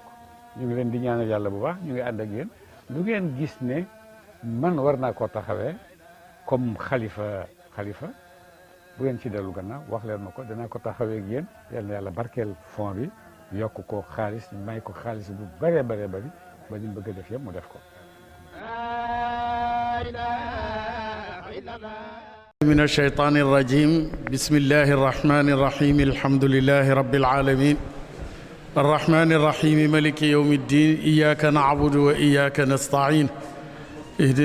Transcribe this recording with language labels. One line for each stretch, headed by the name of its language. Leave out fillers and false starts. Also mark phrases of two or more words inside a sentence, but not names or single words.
Wolof: ñu ngi leen di ñaanal yàlla bu baax, ñu ngi ànd ak yéen. lu ngeen gis ne man war naa koo taxawee comme xalifa bu ngeen ci dellu gannaaw wax leen ma ko, danaa ko taxawee ak yéen. yal na yàlla barkeel fond bi, yokk ko xaalis, may ko xaalis bu bëree bëree bëri ba ñu bëgg a def yëpp mu def ko.
Arabic: من الشيطان الرجيم بسم الله الرحمن الرحيم الحمد لله رب العالمين الرحمن الرحيم ملك يوم الدين إياك نعبد وإياك نستعين اهدنا